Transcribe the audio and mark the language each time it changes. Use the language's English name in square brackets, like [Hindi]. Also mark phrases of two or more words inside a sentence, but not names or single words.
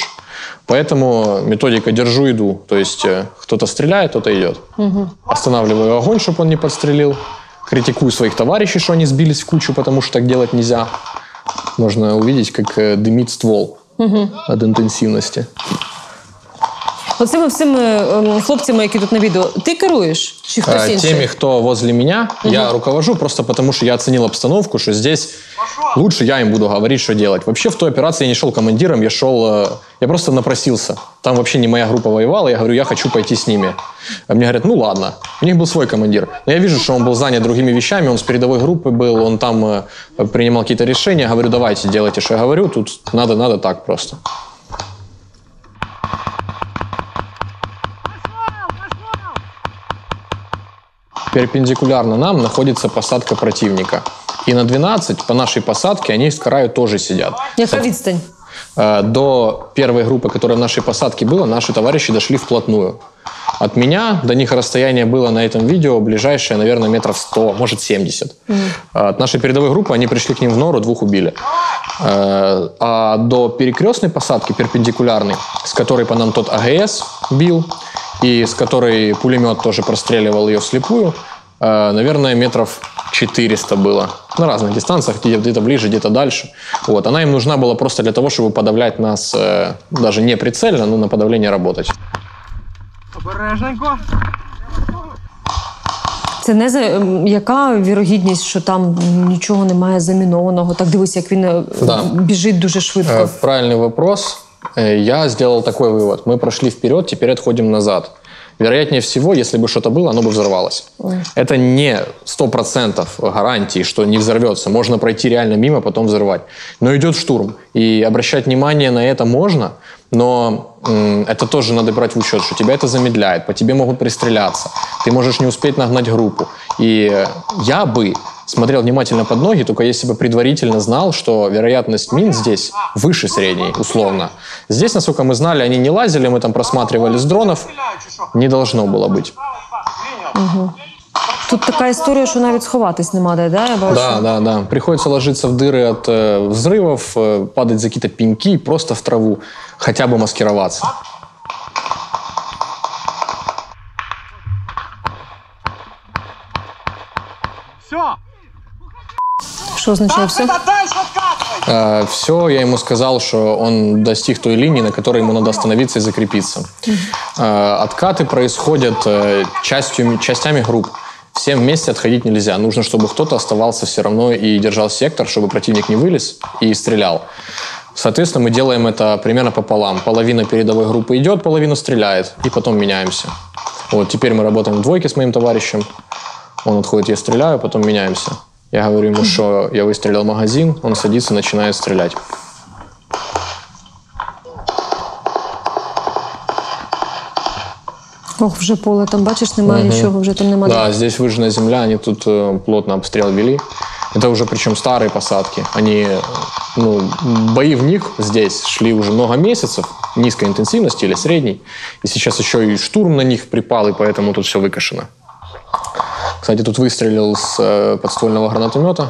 [Russian] Поэтому методика «держу, иду». То есть кто-то стреляет, кто-то идет. Останавливаю огонь, чтобы он не подстрелил. Критикую своих товарищей, что они сбились в кучу, потому что так делать нельзя. Можно увидеть, как дымит ствол от интенсивности. [Ukrainian] Оцими всіми хлопцями, які тут на відео, ти керуєш? Чи хтось інший? [Russian] Теми, кто возле меня, я руковожу, просто потому что я оценил обстановку, что здесь лучше я им буду говорить, что делать. Вообще в той операции я не шел командиром, я просто напросился. Там вообще не моя группа воевала, я говорю, я хочу пойти с ними. А мне говорят, ну ладно. У них был свой командир. Но я вижу, что он был занят другими вещами, он с передовой группы был, он там принимал какие-то решения. Я говорю, давайте, делайте, что я говорю, тут надо так просто. Перпендикулярно нам находится посадка противника. И на 12 по нашей посадке они с краю тоже сидят. [Ukrainian] Яка відстань? [Russian] До первой группы, которая в нашей посадке была, наши товарищи дошли вплотную. От меня до них расстояние было на этом видео ближайшее, наверное, метров 100, может 70. От нашей передовой группы они пришли к ним в нору, 2 убили. А до перекрестной посадки, перпендикулярной, с которой по нам тот АГС бил, и с которой пулемет тоже простреливал ее вслепую, наверное, метров 400 было. На разных дистанциях, где-то ближе, где-то дальше. Вот. Она им нужна была просто для того, чтобы подавлять нас, даже не прицельно, но на подавление работать. [Ukrainian] Обережненько. Це не яка вірогідність, що там нічого немає замінованого? Так дивись, як він біжить дуже швидко. [Russian] Правильный вопрос. Я сделал такой вывод. Мы прошли вперед, теперь отходим назад. Вероятнее всего, если бы что-то было, оно бы взорвалось. Это не 100% гарантии, что не взорвется. Можно пройти реально мимо, потом взорвать. Но идет штурм. И обращать внимание на это можно, но это тоже надо брать в учет, что тебя это замедляет, по тебе могут пристреляться. Ты можешь не успеть нагнать группу. И я бы смотрел внимательно под ноги, только если бы предварительно знал, что вероятность мин здесь выше средней, условно. Здесь, насколько мы знали, они не лазили, мы там просматривали с дронов. Не должно было быть. [Ukrainian] Тут така історія, що навіть сховатись нема де, да? Я бачу. [Russian] Да. Приходится ложиться в дыры от взрывов, падать за какие-то пеньки, просто в траву, хотя бы маскироваться. Все. [Ukrainian] Що означає все? [Russian] Все, я ему сказал, что он достиг той линии, на которой ему надо остановиться и закрепиться. Откаты происходят частями групп. Всем вместе отходить нельзя. Нужно, чтобы кто-то оставался все равно и держал сектор, чтобы противник не вылез и стрелял. Соответственно, мы делаем это примерно пополам. Половина передовой группы идет, половина стреляет, и потом меняемся. Вот теперь мы работаем в двойке с моим товарищем. Он отходит, я стреляю, потом меняемся. Я говорю ему, что я выстрелил магазин, он садится, начинает стрелять. [Ukrainian] Ох, вже поле, там бачиш, немає нічого, вже там немає. [Russian] Да, здесь выжженная земля, они тут плотно обстрел вели. Это уже причем старые посадки. Они, бои в них здесь шли уже много месяцев, низкой интенсивности или средней. И сейчас еще и штурм на них припал, и поэтому тут все выкашено. Кстати, тут выстрелил с подствольного гранатомета.